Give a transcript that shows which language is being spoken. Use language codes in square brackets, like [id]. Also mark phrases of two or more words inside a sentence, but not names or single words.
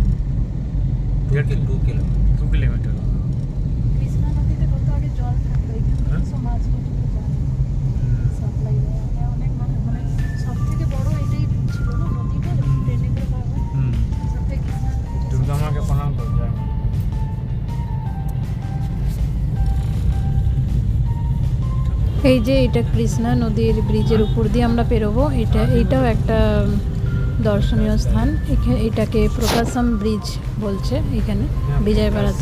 [hi] 2 किलोमीटर। 2 किलोमीटर। [bn] কৃষ্ণা নদীতে কত আগে জল থাকতো, এখানে সব মাছ সাপ্লাই অনেক মানে সব থেকে বড় এটাই ছিল না নদীটা, ট্রেনে করে পাওয়া হয়। সব থেকে কৃষ্ণা [hi] दुर्गा माँ के प्रणाम कर जाए। [bn] এই যে এটা কৃষ্ণা নদীর ব্রিজের উপর দিয়ে আমরা পেরোবো। এটাও একটা দর্শনীয় স্থান। এটাকে প্রকাশম ব্রিজ বলছে এখানে বিজয়বাড়াতে।